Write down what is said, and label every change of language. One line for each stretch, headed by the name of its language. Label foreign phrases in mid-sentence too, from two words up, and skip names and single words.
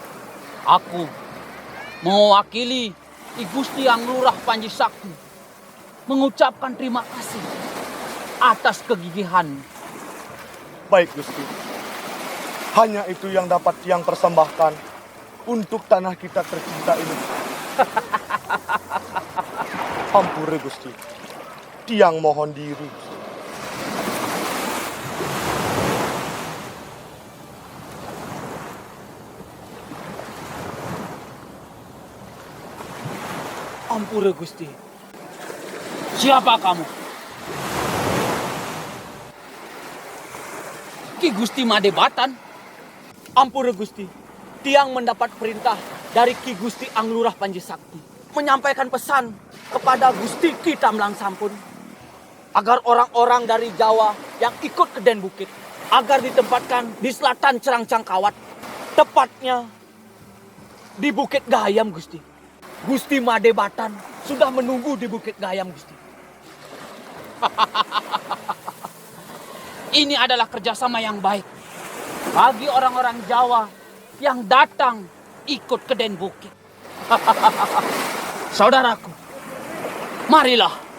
Indonesian: Aku mewakili Ki Gusti Anglurah Panji Sakti mengucapkan terima kasih atas kegigihan. Baik Gusti. Hanya itu yang dapat Tiang persembahkan untuk tanah kita tercinta ini. Ampure Gusti. Tiang mohon diri. Ampura Gusti. Siapa kamu? Ki Gusti Madebatan. Ampura Gusti, Tiang mendapat perintah dari Ki Gusti Anglurah Panji Sakti menyampaikan pesan kepada Gusti Ki Tamlang Sampun agar orang-orang dari Jawa yang ikut ke Den Bukit agar ditempatkan di selatan Cerang Cangkawat, tepatnya di Bukit Gayam Gusti. Gusti Madebatan sudah menunggu di Bukit Gayam Gusti. Ini adalah kerjasama yang baik bagi orang-orang Jawa yang datang ikut ke Den Bukit. Saudaraku, marilah.